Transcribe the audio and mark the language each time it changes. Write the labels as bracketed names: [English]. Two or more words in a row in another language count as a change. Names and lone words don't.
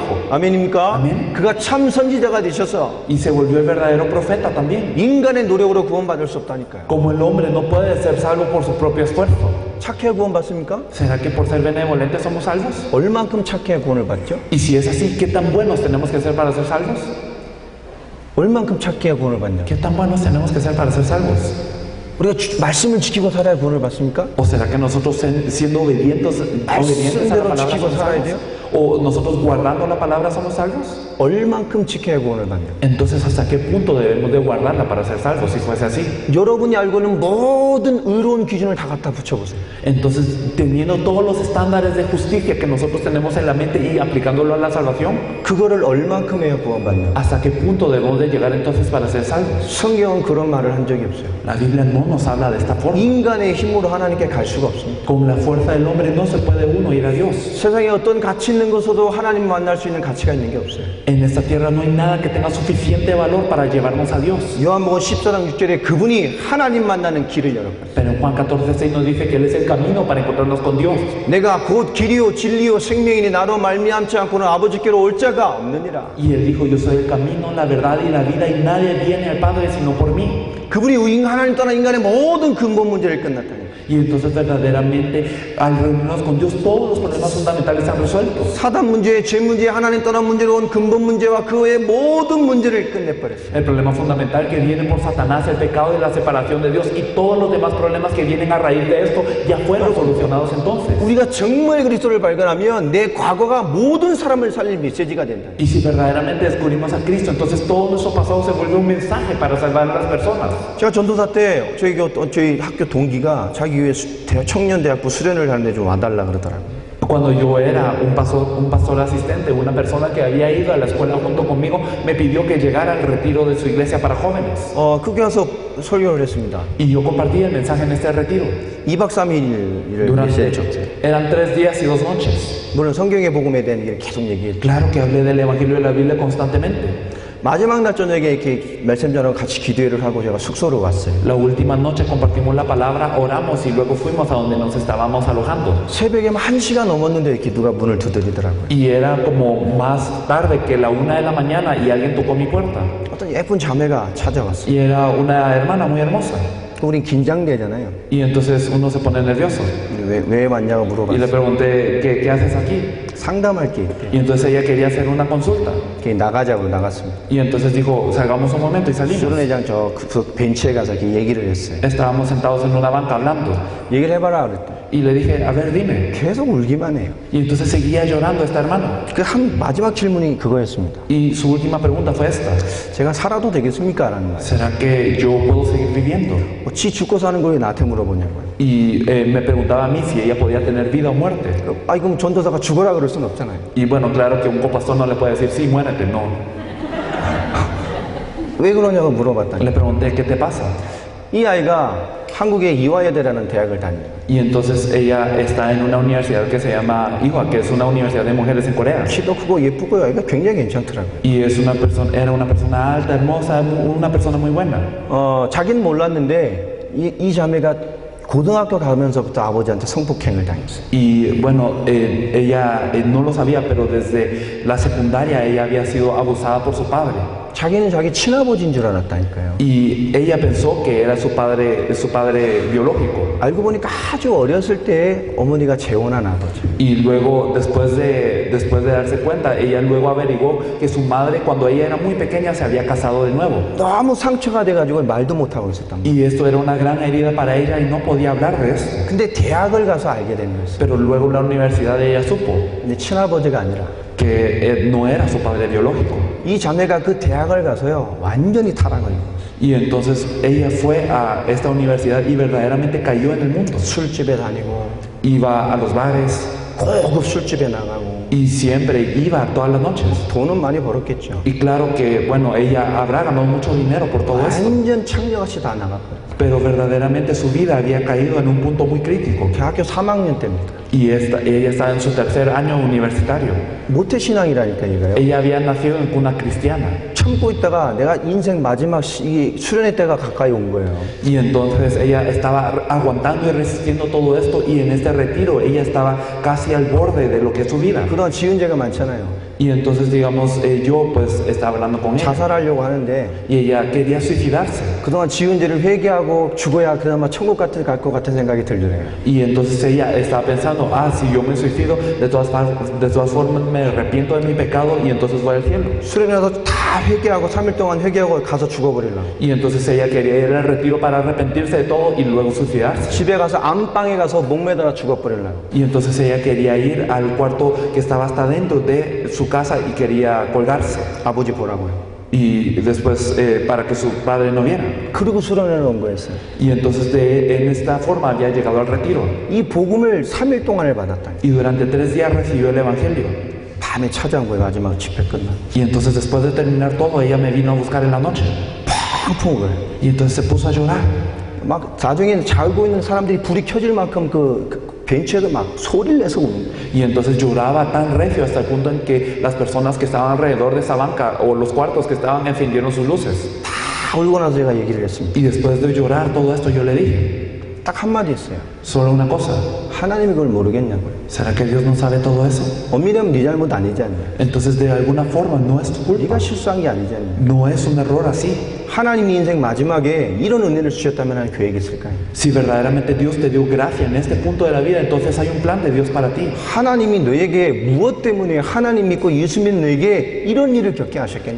[Korean] 아멘입니까? 아멘. 그가 참 선지자가 되셔서 [Spanish] Y se volvió el verdadero profeta también. [Korean] 인간의 노력으로 구원받을 수 없다니까요. [Spanish] Como el hombre no puede ser salvo por su propio esfuerzo. [Korean] 착해 구원받습니까? [Spanish] ¿Será que por ser benevolentes somos salvos? [Korean] 얼만큼 착해 구원을 받죠? [Spanish] Y si es así, ¿qué tan buenos tenemos que ser para ser salvos? [Korean] 얼만큼 착해 구원을 받냐? [Spanish] ¿Qué tan buenos tenemos que ser para ser salvos? [Korean] 우리가 말씀을 지키고 살아야 구원을 받습니까? [Spanish] ¿O será que nosotros siendo obedientes a la [Korean] 말씀대로 [Spanish] palabra [Korean] 지키고 [Spanish] somos [Korean] 살아야 [Spanish] salvos? [Korean] 돼요? [Spanish] ¿O nosotros guardando la palabra somos salvos? [Korean] 얼만큼 지켜야 구원을 받냐? [Spanish] Entonces, ¿hasta qué punto debemos de guardarla para ser salvos si fuese así? [Korean] 여러분이 알고 있는 모든 의로운 기준을 다 갖다 붙여보세요. [Spanish] Entonces, teniendo todos los estándares de justicia que nosotros tenemos en la mente y aplicándolo a la salvación, [Korean] 그거를 얼만큼 해야 구원받냐? [Spanish] ¿hasta qué punto debemos de llegar entonces para ser salvos? [Korean] 성경은 그런 말을 한 적이 없어요. [Spanish] La Biblia no nos habla de esta forma. [Korean] 인간의 힘으로 하나님께 갈 수가 없습니다. [Spanish] Con la fuerza del hombre no se puede uno ir a Dios. [Korean] 세상에 어떤 가치 있는 것으로도 하나님 만날 수 있는 가치가 있는 게 없어요. [Spanish] En esta tierra no hay nada que tenga suficiente valor para llevarnos a Dios. [Korean] 요한복음 14장 6절에 그분이 하나님 만나는 길을 열었어요. [Spanish] Pero en Juan 14:6 nos dice que Él es el camino para encontrarnos con Dios. [Korean] 내가 곧 길이요 진리요 생명이니 나로 말미암지 않고는 아버지께로 올 자가 없느니라. [Spanish] Y Él dijo, yo soy el camino, la verdad y la vida y nadie viene al Padre sino por mí. [Korean] 그분이 하나님 떠나 인간의 모든 근본 문제를 끝났다니. [Spanish] Y entonces verdaderamente al reunirnos con Dios todos los problemas fundamentales se han resuelto. [Korean] 사단 문제, 죄 문제, 하나님 떠난 문제로 온 근본 문제와 그 외의 모든 문제를 끝내버렸어요. [Spanish] El problema fundamental que viene por Satanás, el pecado y la separación de Dios y todos los demás problemas que vienen a raíz de esto ya fueron solucionados entonces. [Korean] 우리가 정말 그리스도를 발견하면 내 과거가 모든 사람을 살릴 메시지가 된다. [Spanish] Y si verdaderamente descubrimos a Cristo, entonces todo nuestro pasado se vuelve un mensaje para salvar a las personas. [Korean] 제가 전도사 때 저희 학교 동기가 자기 교회 청년대학부 수련을 하는데 좀 와달라 그러더라고요. [Spanish] Cuando yo era un pastor asistente, una persona que había ido a la escuela junto conmigo, me pidió que llegara al retiro de su iglesia para jóvenes. [Korean] 그게 와서 설교를 했습니다. [Spanish] Y yo compartí el mensaje en este retiro. [Korean] 2박 3일을 [Spanish] Durante, [Korean] 했죠. [Spanish] eran 3 días y 2 noches. [Korean] 물론 성경의 복음에 대한 얘기를 계속 얘기했죠. [Spanish] Claro que hablé del Evangelio de la Biblia constantemente. [Korean] 마지막 날 저녁에 이렇게 말씀 전하고 같이 기도회를 하고 제가 숙소로 왔어요. [Spanish] La última noche compartimos la palabra, oramos y luego fuimos a donde nos estábamos alojando. [Korean] 새벽에 1시가 넘었는데 이렇게 누가 문을 두드리더라고요. [Spanish] Y era como más tarde que la 1 de la mañana y alguien tocó mi puerta. [Korean] 어떤 예쁜 자매가 찾아왔어요. [Spanish] Y era una hermana muy hermosa. [Korean] 우린 긴장되잖아요. [Spanish] Y entonces uno se pone nervioso. [Korean] 왜 왔냐고 [Spanish] Y le [Korean] 물어봤어요. [Spanish] pregunté, ¿qué haces aquí? [Korean] 상담할 게 있대요. [Spanish] Y entonces ella quería hacer una consulta. [Korean] 나가자고 나갔습니다. [Spanish] Y entonces dijo, salgamos un momento y salimos. [Korean] 수련회장 그 벤치에 가서 이렇게 얘기를 했어요. [Spanish] Estábamos sentados en una banca hablando. [Korean] 얘기를 해봐라 그랬더니 [Spanish] Y le dije, a ver, dime. [Korean] 계속 울기만 해요. [Spanish] Y entonces seguía llorando esta hermana. [Korean] 마지막 질문이 그거였습니다. [Spanish] Y su última pregunta fue esta. [Korean] 제가 살아도 되겠습니까? 라는 거예요. [Spanish] ¿Será que yo puedo seguir viviendo? [Korean] 지 죽고 사는 거 왜 나한테 물어보냐고요. [Spanish] Y me preguntaba a mí si ella podía tener vida o muerte. [Korean] 그럼 전도사가 죽어라 그럴 수는 없잖아요. [Spanish] Y bueno, claro que un copastor no le puede decir, sí, muérete, no. [Korean] 왜 그러냐고 물어봤다니. [Spanish] Le pregunté, ¿qué te pasa? [Korean] 이 아이가 한국의 이화여대라는 대학을 다녀요. [Spanish] Y entonces ella está en una universidad que se llama Ihwa, que es una universidad de mujeres en Corea. [Korean] 키도 크고 예쁘고 아이가 굉장히 괜찮더라고요. [Spanish] Y es era una persona alta, hermosa, una persona muy buena. [Korean] 자기는 몰랐는데 이 자매가 고등학교 가면서부터 아버지한테 성폭행을 당했어요. [Spanish] Y bueno, ella no lo sabía, pero desde la secundaria ella había sido abusada por su padre. [Korean] 자기는 자기 친아버지인 줄 알았다니까요. [Spanish] Y ella pensó que era su padre biológico. [Korean] 알고 보니까 아주 어렸을 때 어머니가 재혼한 아버지. [Spanish] Y luego, después de darse cuenta, ella luego averiguó que su madre, cuando ella era muy pequeña, se había casado de nuevo. [Korean] 너무 상처가 돼가지고 말도 못하고 있었단 말이에요. [Spanish] Y esto era una gran herida para ella y no podía hablar de esto. [Korean] 근데 대학을 가서 알게 된 거였어요. [Spanish] Pero luego en la universidad ella supo [Korean] 근데 친아버지가 아니라 [Spanish] que no era su padre biológico. [Korean] 이 자매가 그 대학을 가서요 완전히 타락을 입었어요. [Spanish] Y entonces ella fue a esta universidad y verdaderamente cayó en el mundo. [Korean] 술집에 다니고 [Spanish] Iba a los bares [Korean] 고급 술집에 나가고 [Spanish] y siempre iba todas las noches. [Korean] 돈은 많이 벌었겠죠. [Spanish] Y claro que, bueno, ella habrá ganado mucho dinero por todo esto, [Korean] 완전 창녀같이 다 나갔어요. [Spanish] pero verdaderamente su vida había caído en un punto muy crítico. [Korean] 대학교 3학년 때입니다. [Spanish] Y ella estaba en su 3er año universitario. [Korean] 모태신앙이라니까 얘가요. [Spanish] Ella había nacido en cuna cristiana. [Korean] 참고 있다가 내가 인생 마지막 수련회 때가 가까이 온 거예요. [Spanish] Y entonces ella estaba aguantando y resistiendo todo esto, y en este retiro ella estaba casi al borde de lo que es su vida. [Korean] 그동안 지은 죄가 많잖아요. [Spanish] Y entonces, digamos, yo pues estaba hablando con ella [Korean] 자살하려고 하는데 [Spanish] y ella quería suicidarse. [Korean] 그동안 지은 죄를 회개하고 죽어야 그나마 천국 갈 것 같은 생각이 들더래요. [Spanish] Y entonces ella estaba pensando, si yo me suicido, de todas formas me arrepiento de mi pecado y entonces voy al cielo. [Korean] 수련회 가서 다 회개하고 3일 동안 회개하고 가서 죽어버리려고. [Spanish] Y entonces ella quería ir al retiro para arrepentirse de todo y luego suicidarse. [Korean] 집에 가서 안방에 가서 목매달아 죽어버리려고. [Spanish] Y entonces ella quería ir al cuarto que estaba hasta dentro de su casa y quería colgarse. [Korean] 아버지 보라고요. [Spanish] Y después para que su padre no viera. [Korean] 그리고 수련회를 온 거였어요. [Spanish] Y entonces en esta forma había llegado al retiro. [Korean] 이 복음을 3일 동안을 받았다. [Spanish] Y durante 3 días recibió el evangelio. [Korean] 밤에 찾아온 거예요. 마지막 집회 끝나. [Spanish] Y entonces después de terminar todo, ella me vino a buscar en la noche. [Korean] 펑펑 울어요. [Spanish] Y entonces se puso a llorar. [Korean] 막 나중에 자고 있는 사람들이 불이 켜질 만큼 그 벤치에도 막 소리를 내서 우는 거예요. [Spanish] Y entonces lloraba tan recio hasta el punto en que las personas que estaban alrededor de esa banca o los cuartos que estaban encendieron sus luces. [Korean] 다 울고 나서 제가 얘기를 했습니다. [Spanish] Y después de llorar todo esto yo le dije, [Korean] 딱 한마디 했어요. [Spanish] Solo una cosa. [Korean] 하나님이 그걸 모르겠냐고요. [Spanish] ¿Será que Dios no sabe todo eso? [Korean] 엄밀하면 네 잘못 아니지 않냐. [Spanish] Entonces de alguna forma no es tu culpa. [Korean] 네가 실수한 게 아니지 않냐. [Spanish] No es un error así. [Korean] 하나님이 인생 마지막에 이런 은혜를 주셨다면 하는 계획이 있을까요? [Spanish] Si verdaderamente Dios te dio gracia en este punto de la vida, entonces hay un plan de Dios para ti. [Korean] 하나님이 너에게 무엇 때문에 하나님 믿고 예수 믿는 너에게 이런 일을 겪게 하셨겠냐?